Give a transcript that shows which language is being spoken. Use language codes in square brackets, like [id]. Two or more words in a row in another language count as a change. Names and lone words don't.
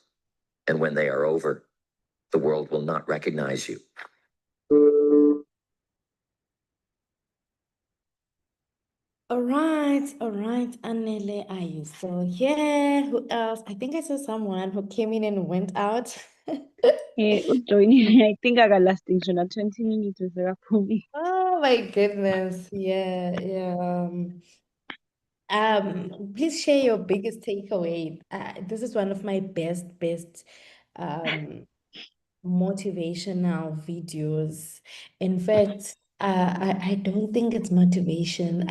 [en] And when they are over, the world will not recognize you. All right, Anele, are you still here? Who else? I think I saw someone who came in and went out. Joining, I think [zu] akalasting ngisho na 20 minutes sekaphume. [en] Oh my goodness. Yeah. Please share your biggest takeaway. This is one of my best motivational videos. In fact, I don't think it's motivation.